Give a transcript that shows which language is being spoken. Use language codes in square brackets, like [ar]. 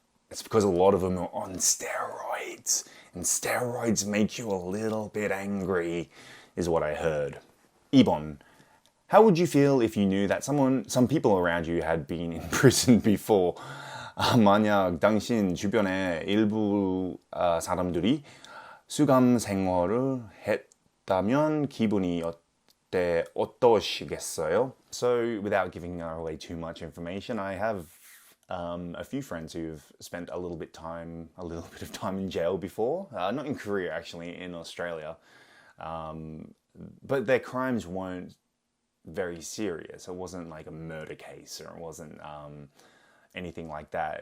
[en] It's because a lot of them are on steroids, and steroids make you a little bit angry, is what I heard. [ko] 2번. [en] How would you feel if you knew that some people around you had been in prison before? [ko] 만약 당신 주변에 일부 사람들이 수감 생활을 했다면 기분이 어떠시겠어요? [en] So, without giving away too much information, I have a few friends who've spent a little bit of time in jail before. Not in Korea, actually, in Australia. But their crimes weren't very serious. It wasn't like a murder case, or it wasn't anything like that.